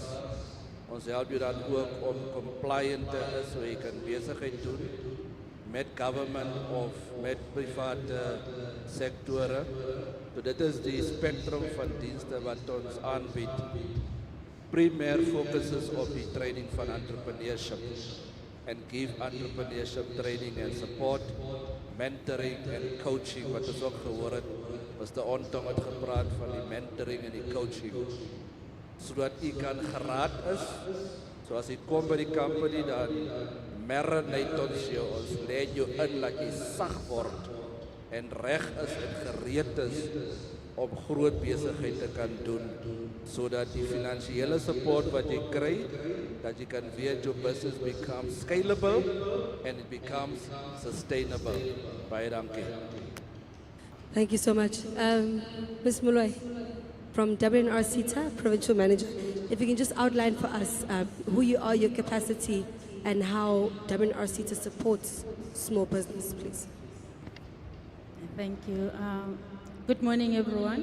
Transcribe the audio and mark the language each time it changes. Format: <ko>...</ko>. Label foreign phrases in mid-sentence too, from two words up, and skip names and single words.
<af>Ons help jou dan ook om compliant te is, so jy kan besigheid doen met government of met private sektore. So dit is die spectrum van dienste wat ons aanbied. Primêr focuses op die training van</af> <en>entrepreneurship and give entrepreneurship training and support, mentoring and coaching,</en> <af>wat ons ook gehoor het. Mr. Ontong het gepraat van die mentoring en die coaching. Sodat u kan geraad is, so as u kom by die company, dan marinate ons jou, ons lê jou in, dat jy sag word, en reg is en gereed is, om groot besigheid te kan doen, sodat die finansiële support wat jy kry, dat jy kan weet</af> <en>your business becomes scalable and it becomes sustainable.</en> <af>Baie dankie.</af> <en>Thank you so much. Ms. Moloi, from WNR-TETA, Provincial Manager, if you can just outline for us who you are, your capacity, and how WNR-TETA supports small business, please. Thank you. Good morning, everyone.</en>